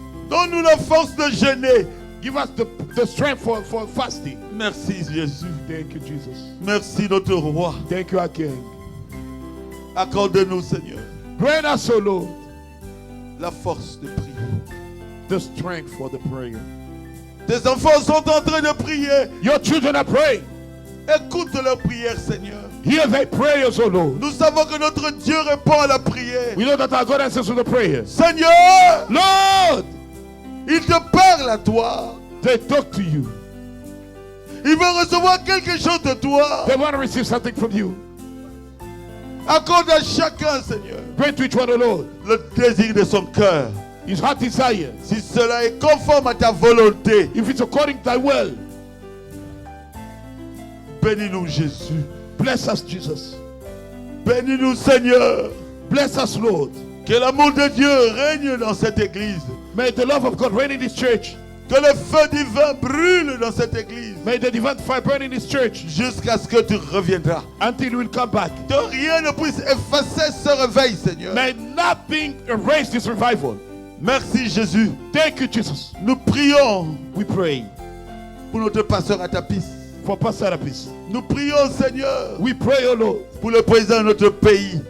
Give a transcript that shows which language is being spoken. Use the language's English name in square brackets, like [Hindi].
[French] Donne-nous la force de jeûner. [English] Give us the strength for fasting. [French] Merci, Jésus. [English] Thank you, Jesus. [French] Merci, notre roi. [English] Thank you, our King. [French] Accorde-nous, Seigneur, [English] Grant us, oh Lord, [French] la force de prier. [English] the strength for the prayer. [French] Tes enfants sont en train de prier. [English] Your children are praying. [French] Écoute leurs prières, Seigneur. [English] Hear their prayers, oh Lord. [French] Nous savons que notre Dieu répond à la prière. [English] We know that our God answers to the prayers. [French] Seigneur, [English] Lord, [French] il te parle à toi. [English] they talk to you. [French] Il veut recevoir quelque chose de toi. [English] They want to receive something from you. [French] Accorde à chacun, Seigneur, [English] Grant to each one, oh Lord, [French] le désir de son cœur. [English] his heart desire. [French] Si cela est conforme à ta volonté, [English] If it's according to thy will, [French] bénis-nous, Jésus. [English] bless us, Jesus. [French] Bénis-nous, Seigneur. [English] Bless us, Lord. [French] Que l'amour de Dieu règne dans cette église. [English] May the love of God reign in this church. [French] Que le feu divin brûle dans cette église. [English] May the divine fire burn in this church [French] Jusqu'à ce que tu reviendras. [English] until you will come back. [French] Que rien ne puisse effacer ce réveil, Seigneur. [English] May nothing erase this revival. [French] Merci, Jésus. [English] Thank you, Jesus. [French] Nous prions [English] We pray [French] pour notre pasteur Atapis. [English] for Pastor Apis. [French] Nous prions, Seigneur, [English] We pray, oh Lord, [French] pour le président de notre pays,